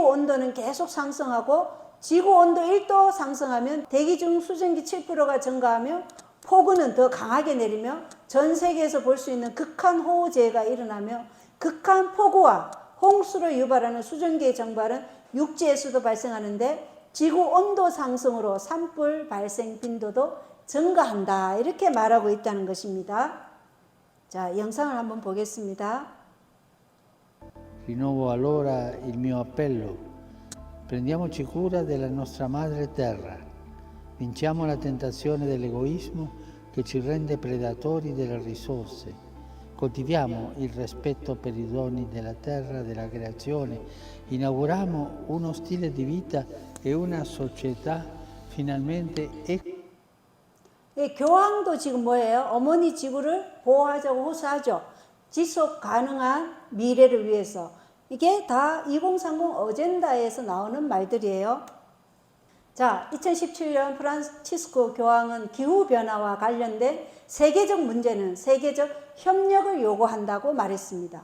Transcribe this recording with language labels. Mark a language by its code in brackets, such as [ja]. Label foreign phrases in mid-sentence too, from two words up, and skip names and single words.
[ko] 온도는 계속 상승하고, 지구 온도 1도 상승하면 대기 중 수증기 7%가 증가하며 폭우는 더 강하게 내리며 전 세계에서 볼 수 있는 극한 호우재해가 일어나며 극한 폭우와 홍수를 유발하는 수증기의 증발은 육지에서도 발생하는데 지구 온도 상승으로 산불 발생 빈도도 증가한다, 이렇게 말하고 있다는 것입니다. 자, 영상을 한번 보겠습니다. [it] Rinnovo allora il mio appello. Prendiamoci cura della nostra madre terra. Vinciamo la tentazione dell'egoismo che ci rende predatori delle risorse. Coltiviamo il rispetto per i doni della terra, della creazione. Inauguriamo uno stile di vita e una società finalmente [ko] 교황도 지금 뭐예요? 어머니 지구를 보호하자고 호소하죠. 지속 가능한 미래를 위해서. 이게 다 2030 어젠다에서 나오는 말들이에요. 자, 2017년 프란치스코 교황은 기후변화와 관련된 세계적 문제는 세계적 협력을 요구한다고 말했습니다.